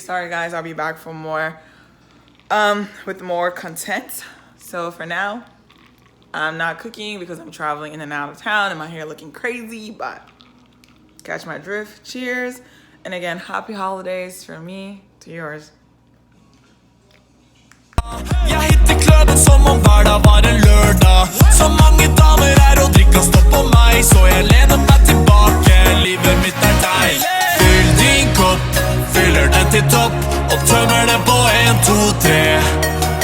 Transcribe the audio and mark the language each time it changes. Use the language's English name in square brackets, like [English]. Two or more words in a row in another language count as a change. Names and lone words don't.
[English] Sorry guys, I'll be back for more with more content. So for now, I'm not cooking because I'm traveling in and out of town and my hair looking crazy, but catch my drift. Cheers. And again, happy holidays from me to yours. [Norwegian] Jeg hitter kløben som om hverdag var en lørdag. Så mange damer er og drikka stopp på meg. Så jeg lener meg tilbake, livet mitt er deg. Fyll din kopp, fyller den til topp. Og tømmer den på 1, 2, 3.